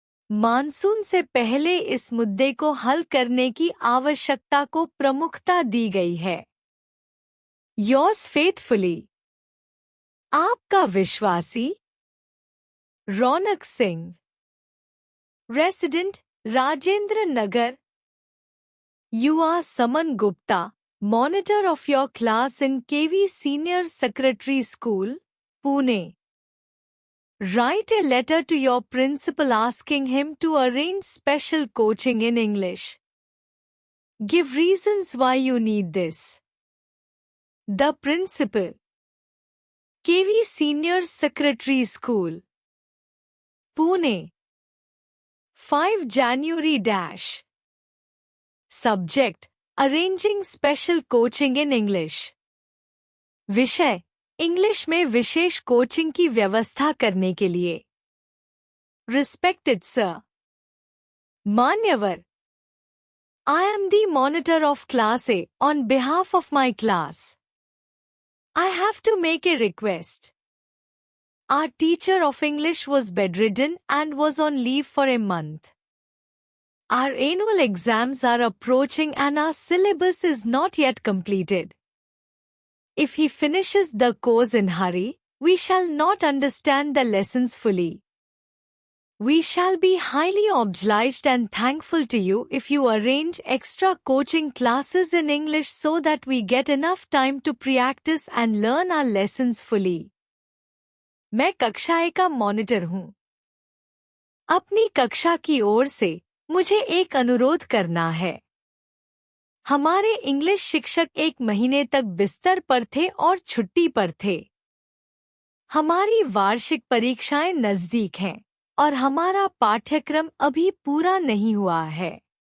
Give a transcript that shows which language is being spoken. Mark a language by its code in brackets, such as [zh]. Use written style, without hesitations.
[hi] Monsoon से पहले इस मुद्दे को हल करने की आवश्यकता को प्रमुखता दी गई है। [en] yours faithfully, [hi] आपका विश्वासी [en] Raunak Singh, resident Rajendra Nagar. You are Saman Gupta, monitor of your class in KV Senior Secretary School, Pune. Write a letter to your principal asking him to arrange special coaching in English. Give reasons why you need this. The Principal, KV Senior Secretary School, Pune, 5 January dash. Subject: Arranging special coaching in English. [hi] विषय: English में विशेष coaching की व्यवस्था करने के लिए। [en] Respected Sir, मान्यवर, I am the monitor of Class A on behalf of my class. I have to make a request. Our teacher of English was bedridden and was on leave for a month. Our annual exams are approaching and our syllabus is not yet completed. If he finishes the course in hurry, we shall not understand the lessons fully. We shall be highly obliged and thankful to you if you arrange extra coaching classes in English so that we get enough time to practice and learn our lessons fully. [hi] मैं कक्षा ए का monitor हूँ। अपनी कक्षा की ओर से मुझे एक अनुरोध करना है। हमारे इंग्लिश शिक्षक 1 महीने तक बिस्तर पर थे और छुट्टी पर थे। हमारी वार्षिक परीक्षाएं नजदीक हैं और हमारा पाठ्यक्रम अभी पूरा नहीं हुआ है।